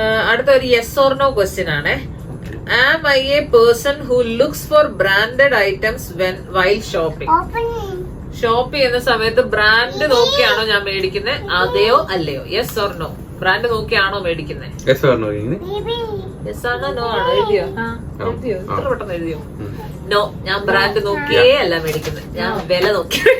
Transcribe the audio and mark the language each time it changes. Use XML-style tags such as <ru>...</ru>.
<ml>അടുത്ത ഒരു yes or no question ആണ്.</ml> <en>Am I a person who looks for branded items while shopping?</en> <ml>Shop ചെയ്യുന്ന സമയത്ത് brand നോക്കിയാണോ ഞാൻ മേടിക്കുന്നത്, അതെയോ അല്ലയോ? Yes or no. ബ്രാൻഡ് നോക്കിയാണോ മേടിക്കുന്നത്? Yes or no? യെസ് ആണോ നോ ആണോ? എഴുതിയോ? എഴുതിയോ? ഇത്ര പെട്ടെന്ന് എഴുതിയോ? നോ, ഞാൻ ബ്രാൻഡ് നോക്കിയേ അല്ല മേടിക്കുന്നത്, ഞാൻ വില നോക്കി.</ml>